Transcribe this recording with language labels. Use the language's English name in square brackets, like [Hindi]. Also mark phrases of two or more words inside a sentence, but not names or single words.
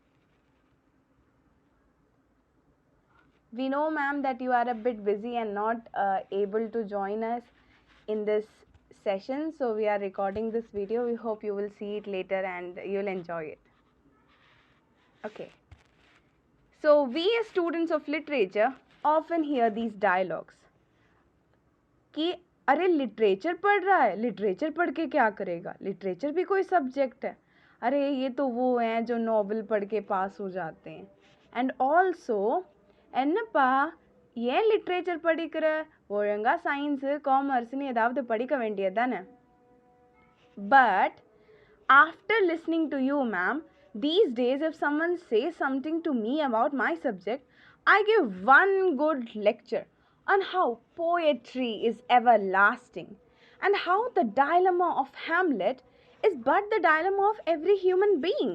[English] We know, ma'am, that you are a bit busy and not able to join us in this session. So we are recording this video. We hope you will see it later and you'll enjoy it. Okay. So we as students of literature often hear these dialogues [Hindi] कि अरे लिटरेचर पढ़ रहा है, लिटरेचर पढ़ के क्या करेगा, लिटरेचर भी कोई सब्जेक्ट है, अरे ये तो वो हैं जो नॉवल पढ़ के पास हो जाते हैं. [English] and also [Tamil] എന്നപ്പാ ஏன் லிட்ரேச்சர் படிக்கிற, ஒழுங்கா சயின்ஸு காமர்ஸ்னு ஏதாவது படிக்க வேண்டியது தானே. [English] But after listening to you, ma'am, these days if someone says something to me about my subject, I give one good lecture on how poetry is everlasting and how the dilemma of Hamlet is but the dilemma of every human being.